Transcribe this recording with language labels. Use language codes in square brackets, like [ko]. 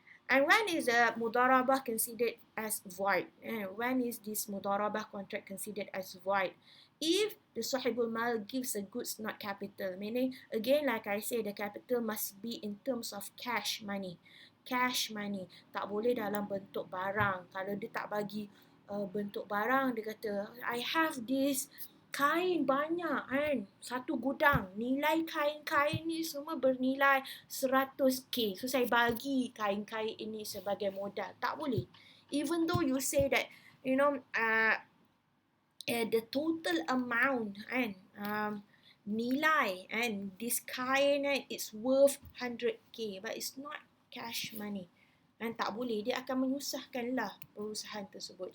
[en] And when is a mudharabah considered as void? And when is this mudharabah contract considered as void? If the sahibul mal gives a goods not capital, meaning again like I say, the capital must be in terms of cash money. Cash money, [ms] tak boleh dalam bentuk barang. Kalau dia tak bagi bentuk barang, dia kata [en] I have this [ms] kain banyak kan, satu gudang, nilai kain-kain ni semua bernilai 100k, so saya bagi kain-kain ini sebagai modal. Tak boleh. [en] Even though you say that the total amount and [ms] nilai [en] and this kain it's worth 100k, but it's not cash money. [ms] Dan tak boleh, dia akan menyusahkanlah perusahaan tersebut.